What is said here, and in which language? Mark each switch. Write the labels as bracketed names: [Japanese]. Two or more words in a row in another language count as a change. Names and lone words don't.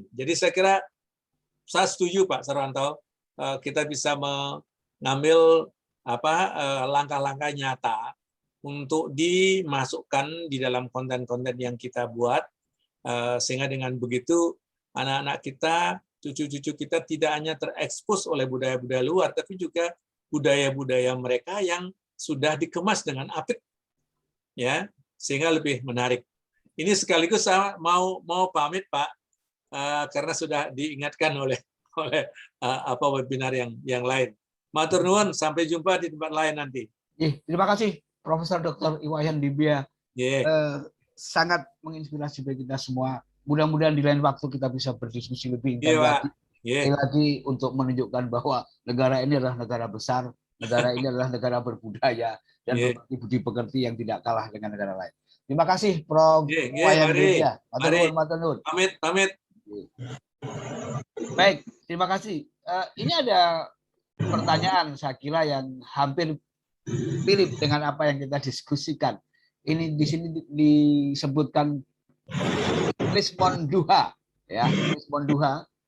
[Indonesian] Jadi saya kira saya setuju Pak Sarwanto, kita bisa mengambil langkah-langkah nyata untuk dimasukkan di dalam konten-konten yang kita buat, sehingga dengan begitu anak-anak kita, cucu-cucu kita tidak hanya terekspos oleh budaya-budaya luar, tapi juga budaya-budaya mereka yang sudah dikemas dengan apik, ya, sehingga lebih menarik. Ini sekaligus saya mau pamit Pak, karena sudah diingatkan oleh webinar yang lain. [Javanese] Matur nuwun, [Indonesian] sampai jumpa di tempat lain nanti. Terima kasih Profesor Dr. Iwayan Dibia. Sangat menginspirasi bagi kita semua. Mudah-mudahan di lain waktu kita bisa berdiskusi lebih intens lagi untuk menunjukkan bahwa negara ini adalah negara besar, negara ini adalah negara berbudaya dan berbagi budi pekerti yang tidak kalah dengan negara lain. Terima kasih Prof. Iwayan Dibia. [Javanese] Matur nuwun. [Indonesian] Pamit. Baik, terima kasih. Ini ada pertanyaan saya kira yang hampir mirip dengan apa yang kita diskusikan. Ini di sini disebutkan Rismon Duha, ya, Rismon Duha.